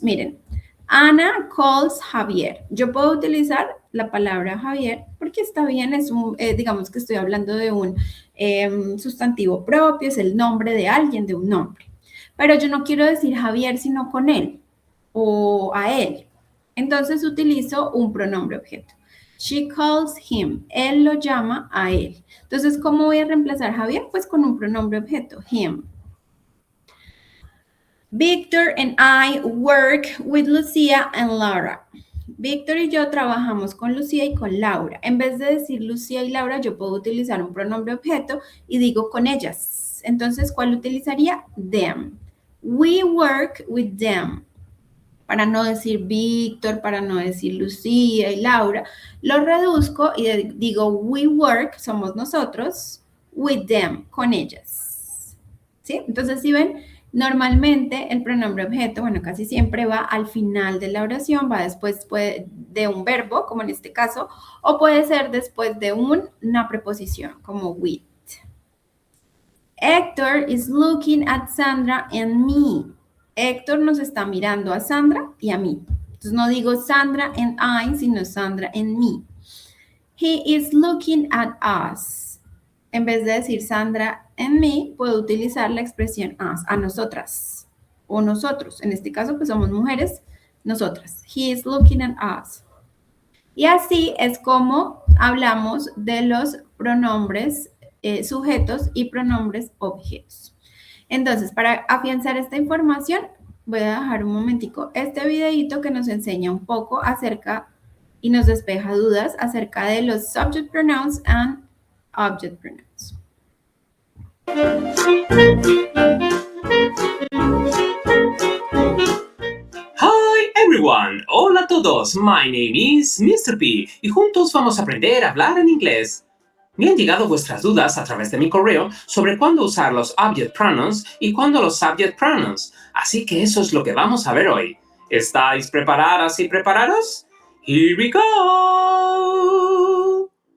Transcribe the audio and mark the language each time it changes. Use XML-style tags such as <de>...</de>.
<es>Miren,</es> <en>Ana calls Javier.</en> <es>Yo puedo utilizar la palabra Javier porque está bien, es un, digamos que estoy hablando de un sustantivo propio, es el nombre de alguien, de un nombre. Pero yo no quiero decir Javier, sino con él o a él. Entonces utilizo un pronombre objeto.</es> <en>She calls him.</en> <es>Él lo llama a él. Entonces, ¿cómo voy a reemplazar Javier? Pues con un pronombre objeto, him.</es> <en>Victor and I work with Lucía and Laura.</en> <es>Víctor y yo trabajamos con Lucía y con Laura. En vez de decir Lucía y Laura, yo puedo utilizar un pronombre objeto y digo con ellas. Entonces, ¿cuál utilizaría?</es> <en>Them. We work with them.</en> <es>para no decir Víctor, para no decir Lucía y Laura, lo reduzco y digo</es> <en>we work,</en> <es>somos nosotros,</es> <en>with them,</en> <es>con ellas. ¿Sí? Entonces, si ven, normalmente el pronombre objeto, bueno, casi siempre va al final de la oración, va después de un verbo, como en este caso, o puede ser después de una preposición, como with.</es> <en>Héctor is looking at Sandra and me.</en> <es>Héctor nos está mirando a Sandra y a mí. Entonces no digo</es> <en>Sandra and I,</en> <es>sino</es> <en>Sandra and me. He is looking at us.</en> <es>En vez de decir</es> <en>Sandra and me,</en> <es>puedo utilizar la expresión us, a nosotras o nosotros. En este caso, pues somos mujeres, nosotras.</es> <en>He is looking at us.</en> <es>Y así es como hablamos de los pronombres sujetos y pronombres objetos. Entonces, para afianzar esta información, voy a dejar un momentico este videito que nos enseña un poco acerca y nos despeja dudas acerca de los</es> <en>subject pronouns and object pronouns. Hi everyone,</en> <es>hola a todos,</es> <en>my name is Mr.</en> <es>P y juntos vamos a aprender a hablar en inglés. Me han llegado vuestras dudas a través de mi correo sobre cuándo usar los</es> <en>object pronouns</en> <es>y cuándo los</es> <en>subject pronouns,</en> <es>así que eso es lo que vamos a ver hoy. ¿Estáis preparadas y preparados?</es> <en>Here we go!</en>